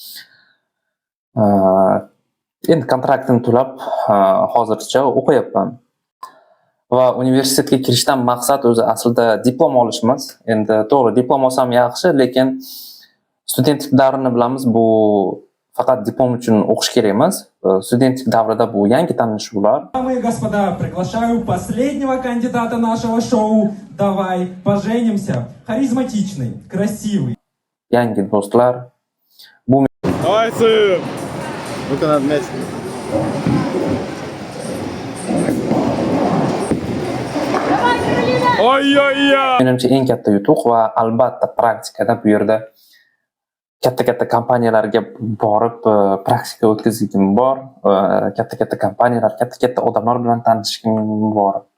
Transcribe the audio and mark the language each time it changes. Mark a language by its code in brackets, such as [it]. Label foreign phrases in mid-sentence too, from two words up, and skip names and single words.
[uz] Endi kontraktni to'lab hozircha o'qiyapman. Va universitetga kirishdan maqsad o'zi aslida diplom olish emas. Endi to'g'ri, diplom olsam yaxshi, lekin studentlik davrini bilamiz, bu faqat diplom uchun o'qish kerak emas. Studentlik davrida bu yangi tanishuvlar. [ru] Дамы и господа, приглашаю последнего кандидата нашего шоу «Давай поженимся». Харизматичный, красивый. [uz] Yangi do'stlar. [ru] Давай, сын! Ну-ка, надо мяч. Ой-ой-ой! [uz] Menimcha eng katta yutuq va albatta praktikada bu yerda katta kompaniyalarga borib praktika o'tkazishim bor. Katta kompaniyalar, katta odamlar bilan tanishishim bor.